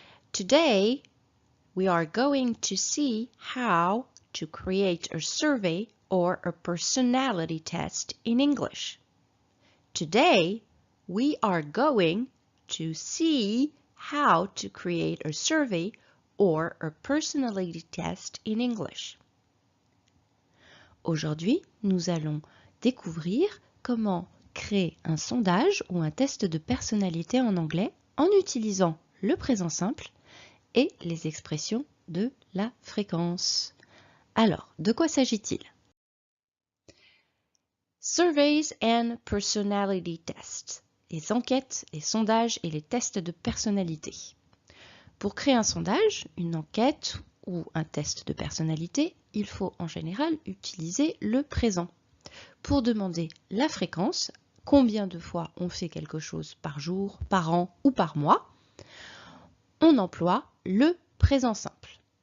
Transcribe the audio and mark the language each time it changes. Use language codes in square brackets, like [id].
[en] Today, we are going to see how to create a survey or a personality test in English. Today, we are going to see how to create a survey or a personality test in English. [fr] Aujourd'hui, nous allons découvrir comment créer un sondage ou un test de personnalité en anglais en utilisant le présent simple et les expressions de la fréquence. Alors, de quoi s'agit-il? [en] Surveys and personality tests. [fr] Les enquêtes, les sondages et les tests de personnalité. Pour créer un sondage, une enquête ou un test de personnalité, il faut en général utiliser le présent. Pour demander la fréquence, combien de fois on fait quelque chose par jour, par an ou par mois, on emploie le présent simple.